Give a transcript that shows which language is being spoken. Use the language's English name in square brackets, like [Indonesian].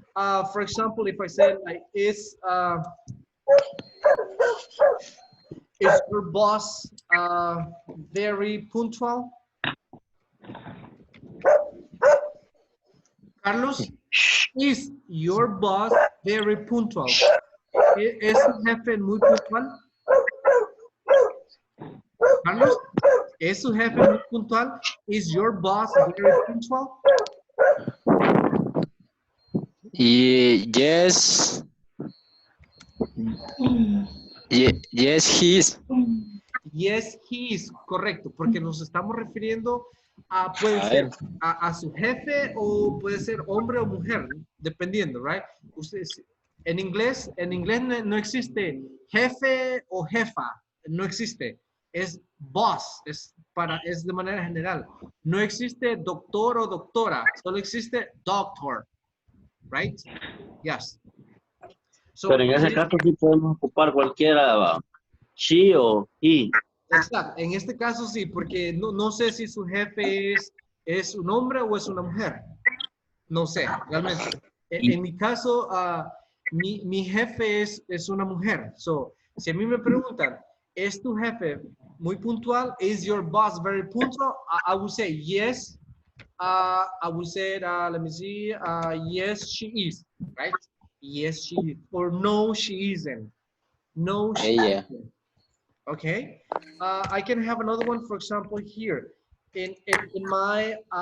[English] For example, if I say like, is your boss very punctual? Carlos, is your boss very punctual? [Spanish] ¿Es su jefe muy puntual? Carlos, ¿es su jefe muy puntual? [English] Is your boss very punctual? Yes. Yes, he is. Yes, he is. [Spanish] Correcto, porque nos estamos refiriendo a, puede ser a su jefe o puede ser hombre o mujer, dependiendo, [English] right? [Spanish] Ustedes, en inglés no existe jefe o jefa, no existe. Es boss, es de manera general. No existe doctor o doctora, solo existe doctor, [English] right? Yes. So, [Spanish] Pero en ese caso sí podemos ocupar cualquiera, she o he. Exacto, en este caso sí, porque no sé si su jefe es un hombre o es una mujer. No sé, realmente. En mi caso, mi jefe es una mujer. So, si a mí me preguntan, ¿es tu jefe muy puntual? [English] ¿Is your boss very punctual? I would say yes. I would say, let me see, yes, she is, right? Yes, she is. Or no, she isn't. No, she isn't. Okay. I can have another one, for example, here. In my...